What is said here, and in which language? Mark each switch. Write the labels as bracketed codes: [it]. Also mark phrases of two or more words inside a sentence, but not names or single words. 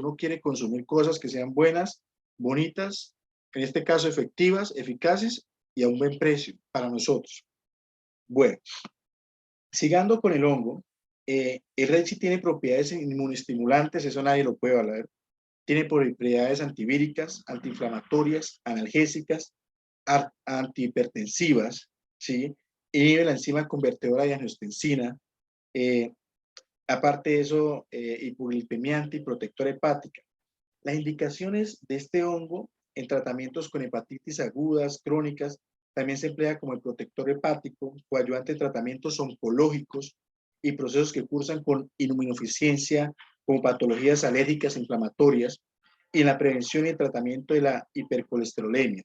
[es] Uno quiere consumir cosas que sean buenas, bonitas, en este caso efectivas, eficaces y a un buen precio para nosotros. Bueno, sigando con el hongo, el reishi tiene propiedades inmunoestimulantes, eso nadie lo puede hablar. Tiene propiedades antivíricas, antiinflamatorias, analgésicas, antihipertensivas, ¿sí? Inhibe la enzima convertidora de angiotensina. Aparte de eso, hipoglicemiante y protector hepática. Las indicaciones de este hongo en tratamientos con hepatitis agudas, crónicas, también se emplea como el protector hepático, coadyuvante en tratamientos oncológicos y procesos que cursan con inmunodeficiencia, como patologías alérgicas e inflamatorias, y en la prevención y el tratamiento de la hipercolesterolemia.